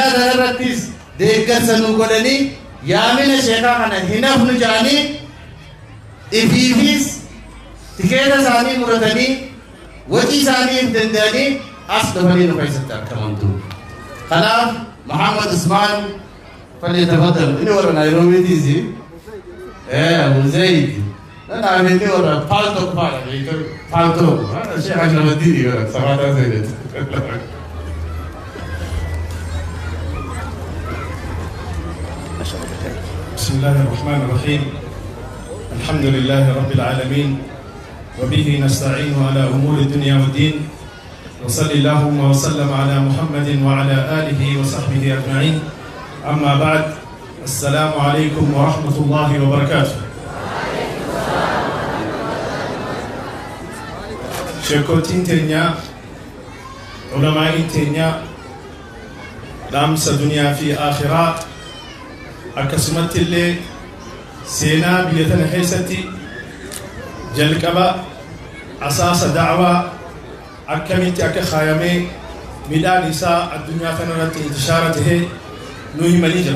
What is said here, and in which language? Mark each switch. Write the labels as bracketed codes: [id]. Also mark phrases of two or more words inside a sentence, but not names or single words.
[om] kanarrattis deeggarsa nu godhanii yaamina sheekaa kana hin hafnu jedhanii ifiifis tikeeta isaanii muratanii wajii isaanii hin danda'anii as dhufanii nu keessatti argamantu kanaaf Muhammad Usmaan falyatafaddal inni warra Naayiroobiitiisi Abu Zayd nana ameni warra Paltok faadha Paltok Sheekh Ashrafuddin warra Safaata Zaydet [ar] بسم الله الرحمن الرحيم الحمد لله رب العالمين وبه نستعين على أمور الدنيا والدين وصلى اللهم وسلم على محمد وعلى آله وصحبه أجمعين أما بعد السلام عليكم ورحمة الله وبركاته [om] sheekotiin teenya ulamaa'iin teenya dhaamsa duniyaa fi akhiraa akkasumatti illee seenaa biyya tana keessatti jalqaba asaasa da'waa akkamitti akka kaayamee midhaan isaa addunyaa kana irratti intishaara tahee nu himanii jira.